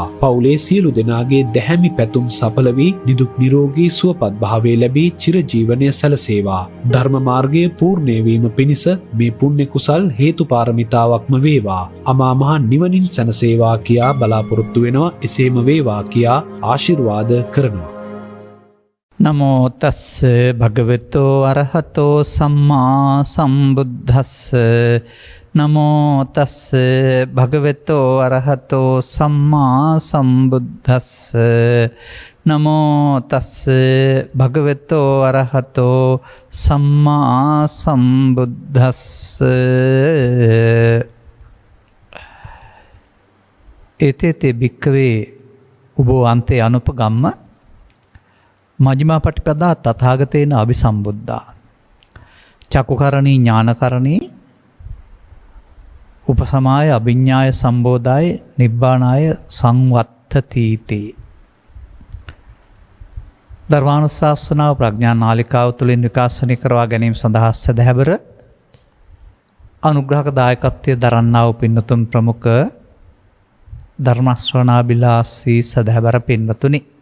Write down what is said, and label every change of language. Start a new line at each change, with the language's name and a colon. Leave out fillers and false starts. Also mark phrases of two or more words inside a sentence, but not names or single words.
Sinhala: පවුලේ සියලු දෙනාගේ දැහැමි පැතුම් සඵල වී නිදුක් නිරෝගී සුවපත් භාවය ලැබී චිරජීවනය සැලසේවා. ධර්ම මාර්ගයේ පූර්ණේ වීම පිණිස මේ පුණ්‍ය කුසල් හේතු පාරමිතාවක්ම වේවා. අමා මහ නිවනින් සැනසේවා කියා බලාපොරොත්තු වෙනවා. එසේම වේවා කියා ආශිර්වාද කරනවා.
Pali: නමෝ තස්ස භගවතෝ අරහතෝ සම්මා සම්බුද්දස්ස. නමෝ තස්ස භගවතෝ අරහතෝ සම්මා සම්බුද්දස්ස. නමෝ තස්ස භගවතෝ අරහතෝ සම්මා සම්බුද්දස්ස. ඒතේතේ භික්කවේ උබෝ අන්තේ අනුපගම්ම මජ්ක්‍ධිමා පටිපදා තථාගතේන අபிසම්බුද්ධා චක්කුකරණී ඥානකරණී උපසමාය අභිඥාය සම්බෝධාය නිබ්බානාය සංවත්තතීති.
Sinhala: ධර්මානුශාසනාව ප්‍රඥා නාලිකාව තුළින් විකාශනය කරවා ගැනීම සඳහා සැදැහැවර අනුග්‍රහක දායකත්වය දරන්නා වූ පින්නතුන් ප්‍රමුඛ ධර්ම ශ්‍රවණාබිලාසී සැදැහැවර පින්වතුනි,